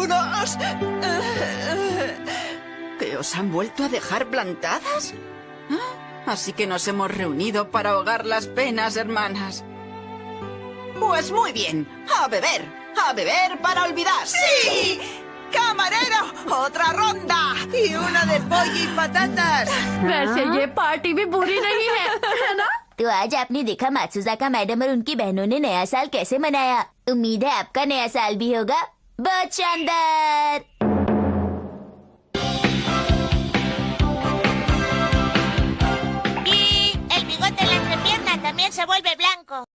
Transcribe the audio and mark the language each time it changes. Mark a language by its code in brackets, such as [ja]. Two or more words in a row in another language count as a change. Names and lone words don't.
[es] ¿Que os han vuelto a dejar plantadas? Así que nos hemos reunido para ahogar las penas, hermanas. Pues muy bien, a beber para olvidar. ¡Sí! ¡Camarero! ¡Otra ronda! Y una de pollo y patatas. [hi] वैसे ये पार्टी भी बुरी नहीं है ना? तो आज आपने देखा मात्सुजाका मैडम और उनकी बहनों ने नया साल कैसे मनाया। उम्मीद है आपका नया साल भी होगा बहुत शानदार। [es] Y el bigote en la entrepierna también se vuelve blanco.